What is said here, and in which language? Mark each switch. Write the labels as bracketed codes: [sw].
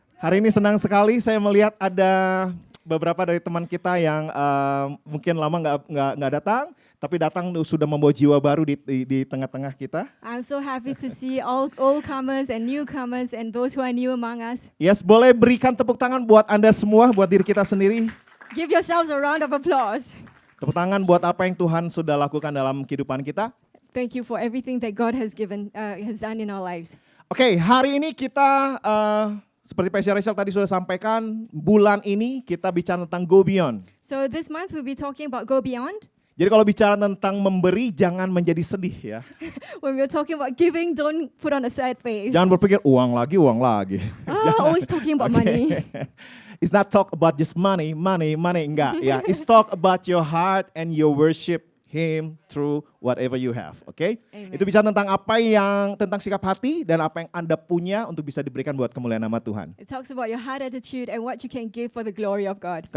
[id] Hari ini senang sekali saya melihat ada beberapa dari teman kita yang mungkin lama nggak datang, tapi datang sudah membawa jiwa baru di tengah-tengah kita. [en] I'm so happy to see all comers and newcomers and those who are new among us. [id] Yes, boleh berikan tepuk tangan buat Anda semua, buat diri kita sendiri. [en] Give yourselves a round of applause. [id] Tepuk tangan buat apa yang Tuhan sudah lakukan dalam kehidupan kita. [en] Thank you for everything that God has done in our lives. [id] Oke, hari ini kita seperti Pastor Rachel tadi sudah sampaikan, bulan ini kita bicara tentang Go Beyond. [en] So this month we'll be talking about Go Beyond. [id] Jadi kalau bicara tentang memberi, jangan menjadi sedih ya. [en] When we're talking about giving, don't put on a sad face. [id] Jangan berpikir uang lagi. [en] Always talking about money. It's not talk about just money, enggak ya. It's talk about your heart and your worship Him through whatever you have, oke? Amen. [id] Itu bisa tentang tentang sikap hati dan apa yang Anda punya untuk bisa diberikan buat kemuliaan nama Tuhan. [en] It talks about your heart attitude and what you can give for the glory of God.